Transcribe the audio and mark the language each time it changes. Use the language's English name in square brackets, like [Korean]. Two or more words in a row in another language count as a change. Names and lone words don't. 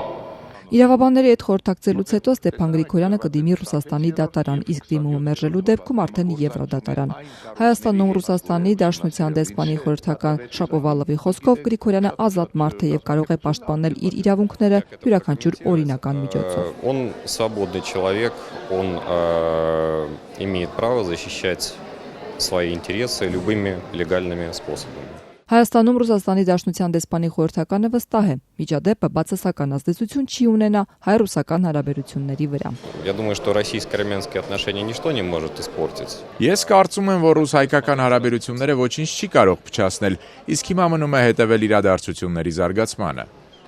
[Armenian] Իրավաբանների հետ խորհրդակցելուց հետո Ստեփան Գրիգորյանը կդիմի Ռուսաստանի դատարան, իսկ դիմումը մերժելու դեպքում արդեն Եվրոդատարան։ Հայաստանում Ռուսաստանի Դաշնության դեսպանի խորհրդական Շապովալովի խոսքով Գրիգորյանը ազատ մարդ է եւ կարող է պաշտպանել իր իրավունքները յուրաքանչյուր օրինական միջոցով։ [Russian] Он свободный человек, он имеет право защищать свои интересы любыми легальными способами. [Armenian] Հայաստանում Ռուսաստանի Դաշնության դեսպանի խորհրդականը վստահ է, միջադեպը բացասական ազդեցություն չի ունենա հայ-ռուսական հարաբերությունների վրա։ [Russian] Я думаю, что российско-армянские отношения ничто не может испортить. [Armenian] Ես կարծում եմ, որ ռուս-հայկական հարաբերությունները ոչինչ չի կարող փչացնել, իսկ հիմա մնում է հետևել իրադարձությունների զարգացմանը։